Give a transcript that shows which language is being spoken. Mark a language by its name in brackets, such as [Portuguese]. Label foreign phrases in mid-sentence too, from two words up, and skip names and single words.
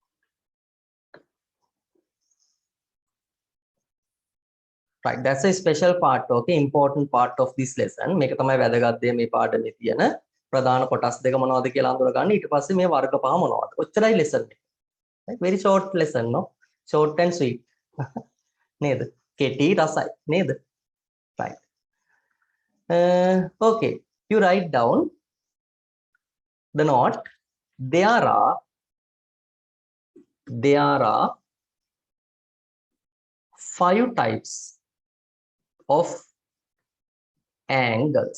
[English] Right, that's a special part, okay, important part of this lesson. [Sinhala] මේක තමයි වැදගත් දේ මේ පාඩමේ තියෙන ප්‍රධාන කොටස් දෙක මොනවද කියලා අඳුර ගන්න. ඊට පස්සේ මේ වර්ග පහ මොනවද? ඔච්චරයි lesson එක. [English] Right, very short lesson, no? Short and sweet. [Sinhala] නේද? කෙටි රසයි නේද? [English] Right. Okay, you write down the note. There are 5 types of angles.